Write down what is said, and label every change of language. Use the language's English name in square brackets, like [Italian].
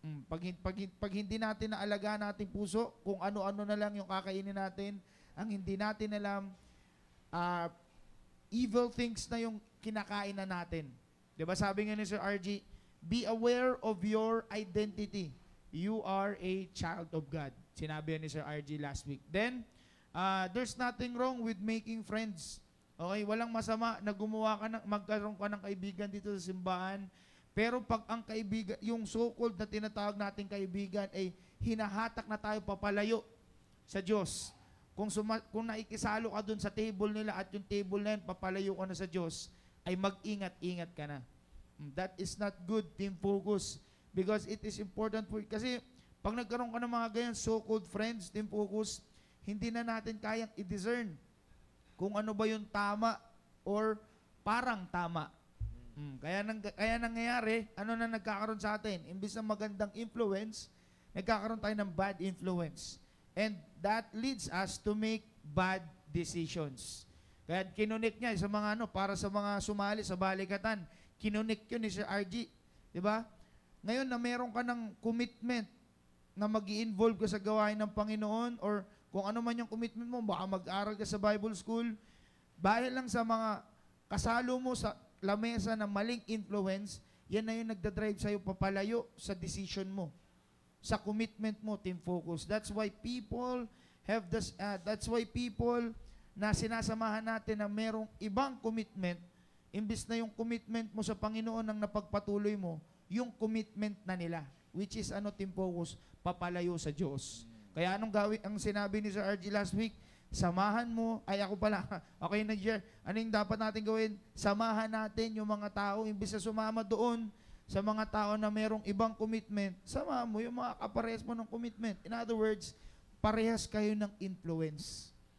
[Filipino] Pag hindi natin naalagaan nating puso, kung ano-ano na lang yung kakainin natin, ang hindi natin alam, [English] evil things [Filipino] na yung kinakain na natin. Diba sabi nga ni [English] Sir RG, be aware of your identity. You are a child of God. [Filipino] Sinabi ni [English] Sir RG last week. Then, there's nothing wrong with making friends. [Filipino] Okay, walang masama na gumawa ka magkaroon ka ng kaibigan dito sa simbahan. Pero pag ang kaibigan, yung so-called na tinatawag nating kaibigan ay hinahatak na tayo papalayo sa Diyos. Kung naikisalo ka dun sa table nila at yung table na yun, papalayo ka na sa Diyos, ay mag-ingat-ingat ka na. [English] That is not good, team focus. Because it is important for, [Filipino] kasi pag nagkaroon ka ng mga ganyan [English] so-called friends, [Filipino] team focus, hindi na natin kayang i-discern kung ano ba yung tama or parang tama. Kaya nangyayari, ano na nagkakaroon sa atin? Imbis na magandang influence, nagkakaroon tayo ng bad influence. [English] And that leads us to make bad decisions. [Filipino] Kaya kinunik niya sa mga para sa mga sumali sa balikatan, kinunik yun ni Sir RG. Diba? Ngayon na meron ka ng commitment na mag-i-involve ka sa gawain ng Panginoon or kung ano man yung commitment mo, baka mag-aral ka sa Bible school, dahil lang sa mga kasalo mo sa lamesa ng maling influence, yan na yung nagdadrive sa'yo papalayo sa decision mo, sa commitment mo, team focus. [English] That's why people have this, that's why people [Filipino] na sinasamahan natin na merong ibang commitment, imbis na yung commitment mo sa Panginoon ang napagpatuloy mo, yung commitment na nila, which is team focus, papalayo sa Diyos. Kaya anong gawin, ang sinabi ni Sir RG last week, samahan mo, ako pala, okay nag-share, ano yung dapat natin gawin? Samahan natin yung mga tao, imbis na sumama doon sa mga tao na merong ibang commitment, samahan mo yung mga kaparehas mo ng commitment. [English] In other words, [Filipino] parehas kayo ng [English] influence.